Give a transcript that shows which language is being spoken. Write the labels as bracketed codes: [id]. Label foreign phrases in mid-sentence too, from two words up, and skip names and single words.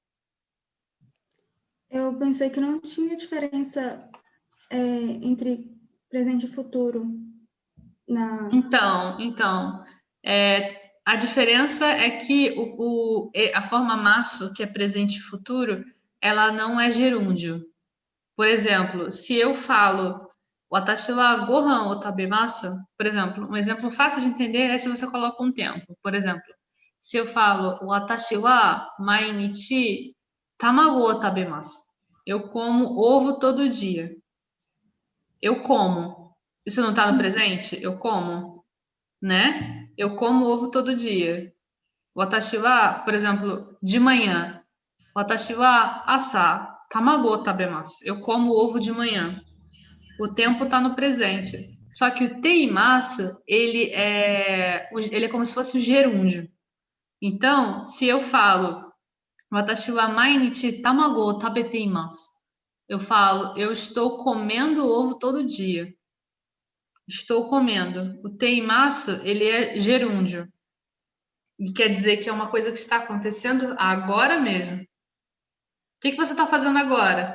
[pt] Eu pensei que não tinha diferença entre presente e futuro na. Então, a diferença é que a forma maço, que é presente e futuro, ela não é gerúndio. Por exemplo, se eu falo [ja] 私はご飯を食べます, [pt] por exemplo, um exemplo fácil de entender é se você coloca um tempo. Por exemplo, se eu falo [ja] 私は毎日卵を食べます, [pt] eu como ovo todo dia. Eu como. Isso não está no presente? Eu como, né? Eu como ovo todo dia. [ja] 私は, [pt] por exemplo, de manhã. [ja] 私は朝卵を食べます. [pt] Eu como ovo de manhã. O tempo está no presente. Só que o teimasu, ele é como se fosse o gerúndio. Então, se eu falo [ja] 私は毎日卵を食べています, [pt] eu falo, eu estou comendo ovo todo dia. Estou comendo. O teimasu, ele é gerúndio. E quer dizer que é uma coisa que está acontecendo agora mesmo. O que você está fazendo agora?